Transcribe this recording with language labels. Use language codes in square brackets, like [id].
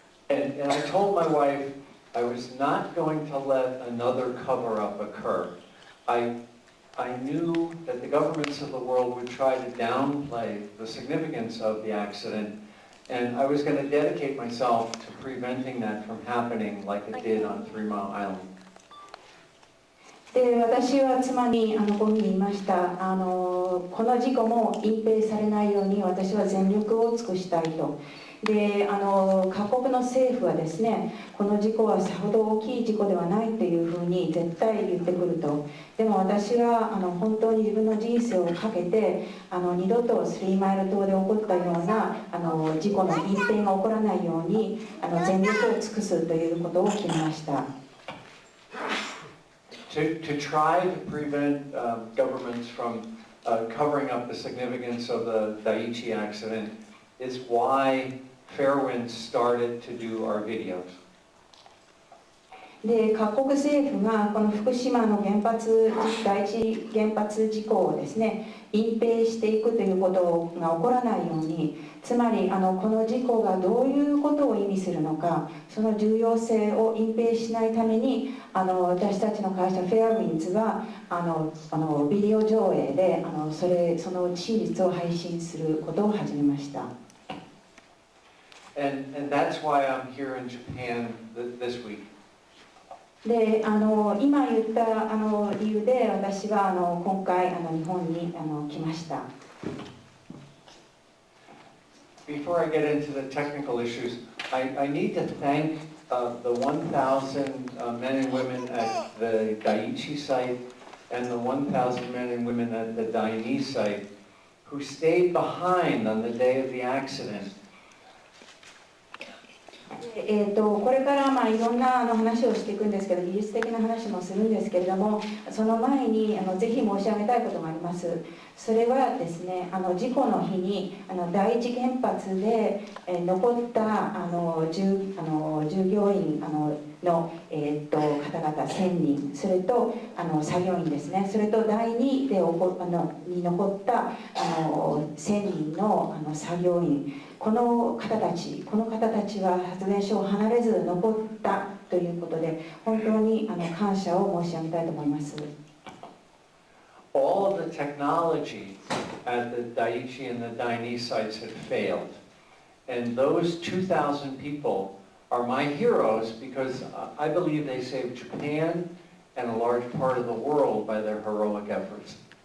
[en] And I told my wife I was not going to let another cover-up occur. I knew that the governments of the world would try to downplay the significance of the accident, and I was going to dedicate myself to preventing that from happening like it did on 3 Mile Island. [ja] で私は妻にこういうふうに言いました。この事故も隠蔽されないように私は全力を尽くしたいと。で各国の政府はですねこの事故はさほど大きい事故ではないというふうに絶対言ってくると。でも私は本当に自分の人生をかけて二度とスリーマイル島で起こったような事故の隠蔽が起こらないように全力を尽くすということを決めました。 [en] To try to prevent governments from covering up the significance of the Dai2 accident is why Fairwind started to do our videos. [ja] で各国政府がこの福島の第一原発事故をですね隠蔽していくということが起こらないようにつまりこの事故がどういうことを意味するのかその重要性を隠蔽しないために私たちの会社フェアウィンズはビデオ上映でその真実を配信することを始めました。 [en] And that's why I'm here in Japan this week. [ja] で今言った理由で私は今回日本に来ました。 [en] Before I get into the technical issues, I need to thank the 1,000 men and women at the Dai2 site and the 1,000 men and women at the Dai2 site who stayed behind on the day of the accident. [ja] これからいろんな話をしていくんですけど、技術的な話もするんですけれども、その前にぜひ申し上げたいことがあります。それはですね、事故の日に第一原発で残った従業員の方々1000人、それと作業員ですね、それと第2に残った1000人の作業員、この方たちは発電所を離れず残ったということで、本当に感謝を申し上げたいと思います。 [en] All of the technology at the Daiichi and the Daini sites had failed. And those 2,000 people are my heroes because I believe they saved Japan and a large part of the world by their heroic efforts.